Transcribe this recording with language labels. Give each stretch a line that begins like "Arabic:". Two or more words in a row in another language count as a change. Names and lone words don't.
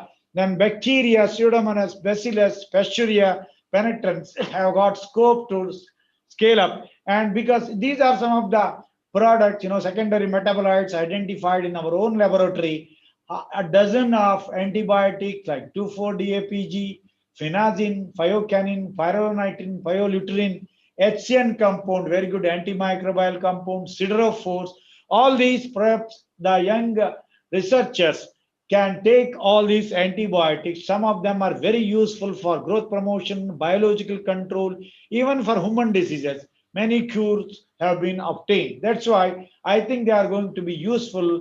English: Then bacteria, Pseudomonas, Bacillus, Pasteurella, penetrans have got scope to scale up. And because these are some of the products, secondary metabolites identified in our own laboratory, a dozen of antibiotics like 2,4-DAPG, phenazine, phycocanin, pyronitrin, pyroluterin, HCN compound, very good antimicrobial compound, siderophores. All these perhaps the young researchers can take all these antibiotics. Some of them are very useful for growth promotion, biological control, even for human diseases. Many cures have been obtained. That's why I think they are going to be useful.